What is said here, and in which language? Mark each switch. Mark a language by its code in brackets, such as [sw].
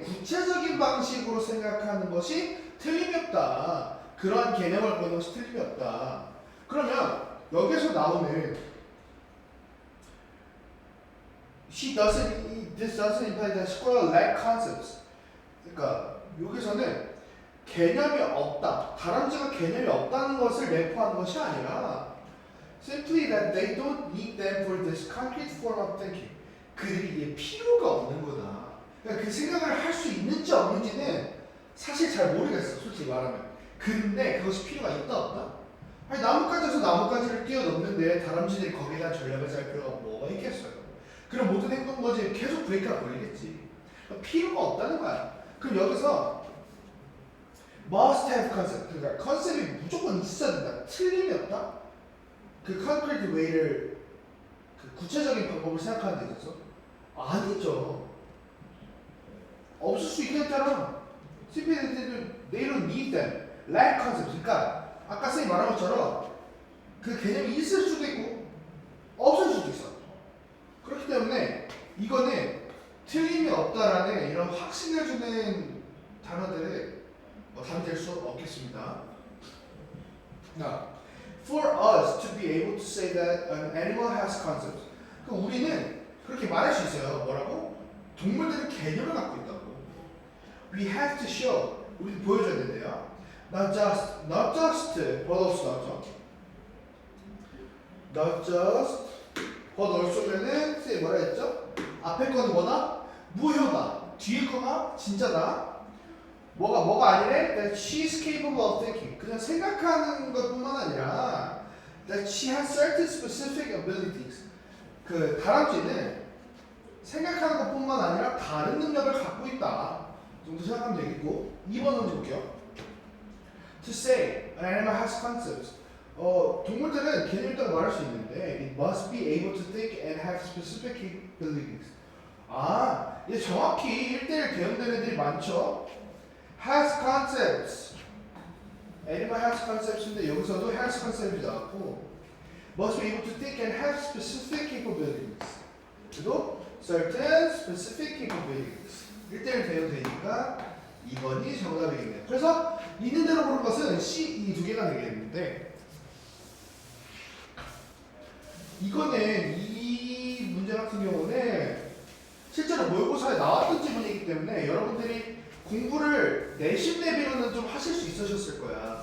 [ko] 구체적인 방식으로 생각하는 것이 틀림이 없다. 그러한 개념을 보는 것이 틀림이 없다. 그러면 여기서 나오는 [en] this doesn't imply that squirrel lack concepts. [ko] 그러니까 여기서는 개념이 없다. 다람쥐가 개념이 없다는 것을 내포하는 것이 아니라 [en] Simply that they don't need them for this concrete form of thinking. [ko] 그들이 이게 필요가 없는 거다. 그러니까 그 생각을 할 수 있는지 없는지는 사실 잘 모르겠어, 솔직히 말하면. 근데 그것이 필요가 있다 없다? 아니 나뭇가지에서 나뭇가지를 뛰어넘는데 다람쥐들이 거기에 대한 전략을 짤 필요가 뭐가 있겠어요. 그럼 모든 행동거지에 계속 브레이크가 걸리겠지. 그러니까 필요가 없다는 거야. 그럼 여기서 [en] must have concept, [ko] 그러니까 컨셉이 무조건 있어야 된다. 틀림이 없다? 그 concrete way를 그 구체적인 방법을 생각하는 데 있어서 아니죠. 없을 수 있겠잖아. [en] CPD들은 they don't need them. lack concept. [ko] 그러니까 아까 선생님 말한 것처럼 그 개념이 있을 수도 있고 없을 수도 있어. 그렇기 때문에 이거는 틀림이 없다라는 이런 확신을 주는 단어들을 답이 될 수 없겠습니다. [en] Now, for us to be able to say that an animal has concepts. [ko] 그럼 우리는 그렇게 말할 수 있어요. 뭐라고? 동물들은 개념을 갖고 있다고. [en] We have to show. [ko] 우리는 보여줘야 된대요. [en] Not just, but also [ko] 나오죠. Not just, but also면은 선생님 뭐라 했죠? 앞에 거는 뭐다? 무효다. 뒤에 거가 진짜다. 뭐가 아니래? [en] That she's capable of thinking. [ko] 그냥 생각하는 것뿐만 아니라 [en] that she has certain specific abilities. [ko] 그 다람쥐는 생각하는 것뿐만 아니라 다른 능력을 갖고 있다 정도 생각하면 되겠고 2번 문제 볼게요. [en] To say an animal has concepts. [ko] 동물들은 개념이 있다고 말할 수 있는데 [en] it must be able to think and have specific capabilities. [ko] 이제 정확히 1대1 대응되는 애들이 많죠. [en] has concepts. animal has concepts인데 여기서도 has concept이 나왔고 must be able to think and have specific capabilities. [ko] 그리고 [en] certain specific capabilities. [ko] 1대1 대응되니까 2번이 정답이겠네요. 그래서 있는 대로 보는 것은 C, 이 두 개가 되겠는데 이거는 이 문제 같은 경우는 실제로 모의고사에 나왔던 지문이기 때문에 여러분들이 공부를 내신 대비로는 좀 하실 수 있으셨을 거야.